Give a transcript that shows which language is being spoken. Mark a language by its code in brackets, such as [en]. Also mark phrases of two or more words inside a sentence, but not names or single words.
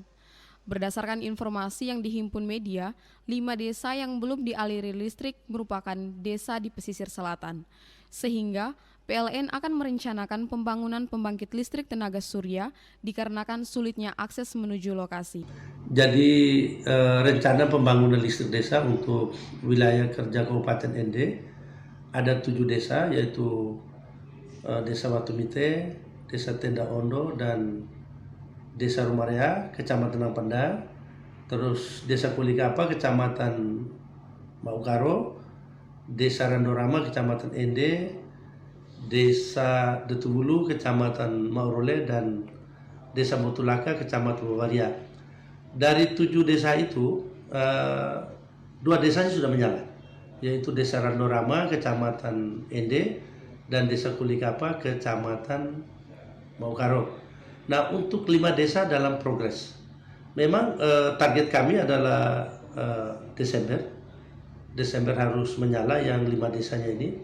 [id] Berdasarkan informasi yang dihimpun media, 5 desa yang belum dialiri listrik merupakan desa di pesisir selatan, sehingga PLN akan merencanakan pembangunan pembangkit listrik tenaga surya dikarenakan sulitnya akses menuju lokasi. Jadi rencana pembangunan listrik desa untuk wilayah kerja Kabupaten Ende ada 7 desa, yaitu Desa Watumite, Desa Tenda Ondo, dan Desa Romaria, Kecamatan Ampenda, terus Desa Kolikapa, Kecamatan Maukaro, Desa Randorama, Kecamatan Ende, Desa Detuwulu, Kecamatan Maurole, dan Desa Mbotulaka, Kecamatan Romaria. Dari 7 desa itu, 2 desanya sudah menyala, yaitu Desa Randorama, Kecamatan Ende, dan Desa Kolikapa, Kecamatan Maukaro. Nah, untuk 5 desa dalam progres. Memang target kami adalah Desember harus menyala yang 5 desanya ini.